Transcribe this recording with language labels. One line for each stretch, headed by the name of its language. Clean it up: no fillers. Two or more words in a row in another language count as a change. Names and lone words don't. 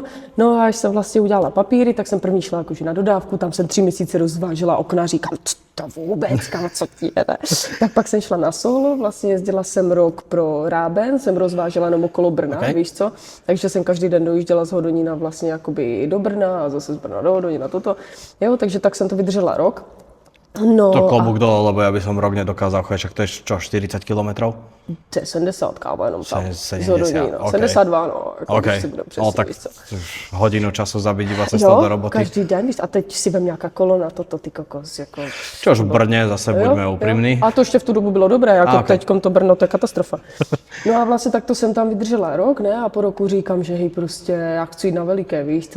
Czech: No a až jsem vlastně udělala papíry, tak jsem první šla jakože na dodávku, tam jsem 3 měsíce rozvážela okna, říkám, co to vůbec, kam, co ti jede. Tak pak jsem šla na solo, vlastně jezdila jsem rok pro Ráben, jsem rozvážela jenom okolo Brna, Okay. víš co? Takže jsem každý den dojížděla z Hodonína vlastně jakoby do Brna a zase z Brna do Hodonína toto. Jo, takže tak jsem to vydržela rok. No,
Slovak: To klobúk dole, lebo ja by som rok nedokázal chodiť, však to je čo, 40 kilometrov?
Czech: to je 70, kámo, jenom tam. 70, Z Hodonína. ok. 72, no. Jako, OK, když si budem přesně, tak víš co.
Slovak: už hodinu času zabiť iba cestou do roboty.
Czech: každý den, víš, a teď si vem nějaká kolona, ty kokos, jako...
Slovak: Čo už v Brně, zase buďme úprimní.
Czech: A to ještě v tu dobu bylo dobré, jako OK. teďkom to Brno, to je katastrofa. No a vlastně takto jsem tam vydržela rok, ne, a po roku říkám, že hej, prostě já chci jít na veliké, víš co.